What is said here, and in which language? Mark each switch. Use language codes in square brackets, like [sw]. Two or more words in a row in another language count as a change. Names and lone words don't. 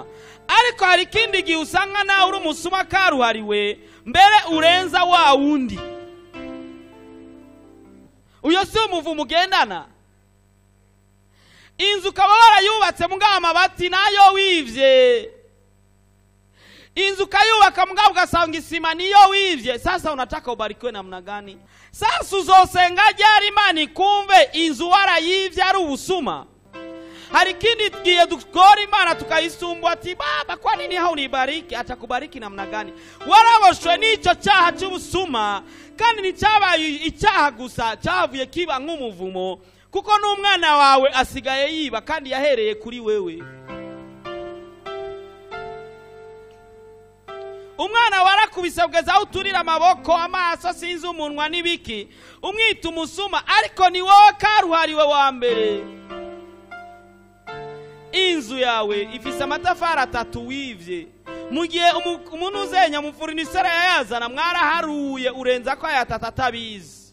[rn] Ariko hari ikindi gihe usanga nawe uri umusuma karuhariwe mbere urenza wa wundi. Uyo si umuvumo ugendana. Inzu ukaba warayubatse mugabo amabati nayo wivye. Inzu kayubaka mugabo ugasanga isima niyo wivye. [sw] Sasa unataka ubarikiwe namna gani? [rn] Sasa uzosenga ryari Imana ikumve inzu warayivye ari ubusuma? Hari kindi gihe dukora Imana tukayisumbwa ati [sw] baba kwa nini haunibariki? Atakubariki namna gani? [rn] Waraboshwe n'icyo cyaha cy'ubusuma kandi nicyabaye icyaha gusa cyavuye kiba nk'umuvumo kuko n'umwana wawe asigaye yiba kandi yahereye kuri wewe. Umwana warakubisabweza uturira amaboko amaso sinzi umunwa n'ibiki umwita umusuma ariko ni wowe karuhariwe wa mbere. Inzu yawe ifise amatafari 3 wivye mu gihe umuntu uzenya mu furnisere yayazana mwaraharuye urenza ko ayatatabizi.